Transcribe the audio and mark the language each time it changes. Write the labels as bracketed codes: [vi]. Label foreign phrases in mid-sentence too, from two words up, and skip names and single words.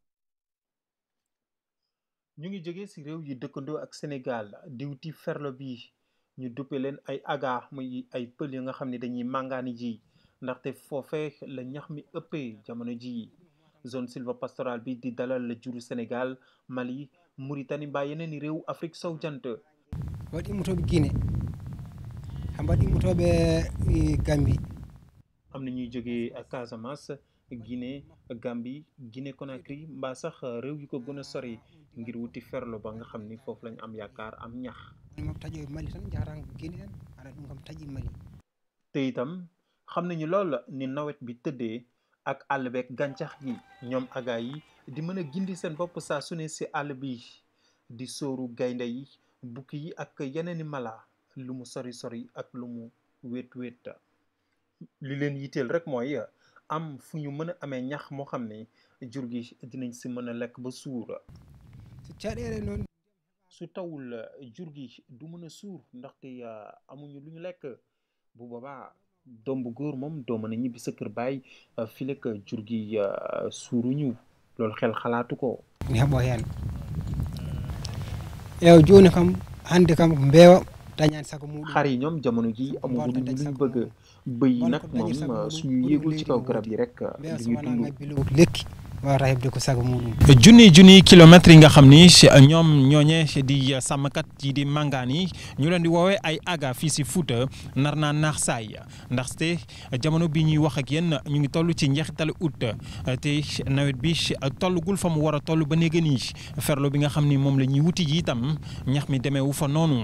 [wo] ñu ngi jóge si réew yi dëkkandoo ak Sénégal di wuti ferlo bi. ñu duppe leen ay aga muy ay pël yu nga xam ne dañuy màngaani ji ndaxte foofee la ñax mi ëppee jamono ji zone sylvopastorale bi di dalal la juru Sénégal Mali Mauritanie mbaa yeneen i réew Afrique sow jant [ff] waɗi immotoɓe Guinée waɗi immotoɓe Gambie [wo] am na ñuy jógee Casamance Guinée Gambie Guinée Conakry mbaa sax réew yu ko gën a sori ngir wuti ferlo ba nga xam ni foofu lañ am yaakaar am ñax [ff] moom taƴo Mali tan jahata Guinée en aɗa ɗum kam taƴi Mali [wo] te itam xam nañu lool ni nawet bi tëddee ak àll beeg gàncax gi ñoom aga yi di mën a gindi seen bopp saa su ne si àll bi di sóoru gaynde yi bukki yi ak yeneeni mala lu mu sori sori ak lu mu wét li leen yitteel rek mooy am fu ñu mën a amee ñax moo xam ne jur gi dinañ si mën a lekk ba suur su tawul jur gi du mën a suur ndaxte amuñu lu ñu lekk bu boobaa doom bu góor moom doo mën a ñibbi sa kër baay fi lekk jur gi suuruñu loolu xel xalaatu ko [ff] mi heɓo hen eew joni kam hande kam mbeewa dañaani sago muɗum [wo] xar yi ñoom jamono ji amuñu lu ñu bëgg bëy yi nag moom suñu yéegul ci kaw garab yi rek li ñuy dund [ff] lekki wawata hebde ko sago muɗum [wo] junni kilomètres yi nga xam ni ñoom ñooñe di sàmmkat yi di màngaan yi ñu leen di woowee ay aga fii si Fouta nar naa naax saay ndaxte jamono bi ñuy wax ak yéen ñu ngi toll ci njeexitalu août te nawet bi tollugul fa mu war a toll ba néega nii ferlo bi nga xam ni moom la ñuy wuti ji itam ñax mi demeewu fa noonu.